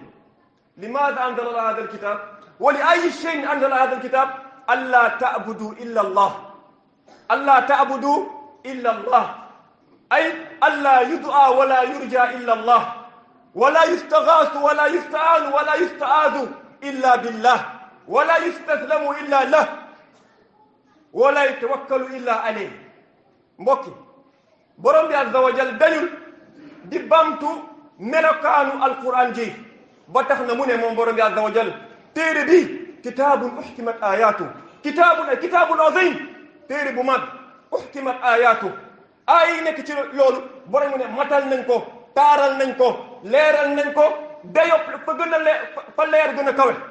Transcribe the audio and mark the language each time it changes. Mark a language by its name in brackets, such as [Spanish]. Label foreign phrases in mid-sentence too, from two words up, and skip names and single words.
[Arabic] لماذا أنزل الله هذا الكتاب ولأي شيء أنزل هذا الكتاب ألا تعبدوا إلا الله ألا تعبدوا إلا الله أي ألا يدعى ولا يرجى إلا الله ولا يستغاث ولا يستعان ولا يستعاذ إلا بالله ولا يستسلم إلا له ولا يتوكل إلا عليه [Wolof] mbokki borom bi [Arabic] عز وجل [Wolof] dañul di bamtu melokaanu alquran ji ba tax na mu ne moom borom bi azza wa jal téere bi [Arabic] كتاب أحكمت آيات كتاب عظيم [Wolof] téere bu mag [Arabic] أحكمت آيات [Wolof] aay yi nekk ci loolu borom mu ne matal nañ ko taaral nañ ko leeral nañ ko dayop fa gën a fa leer gën a kawe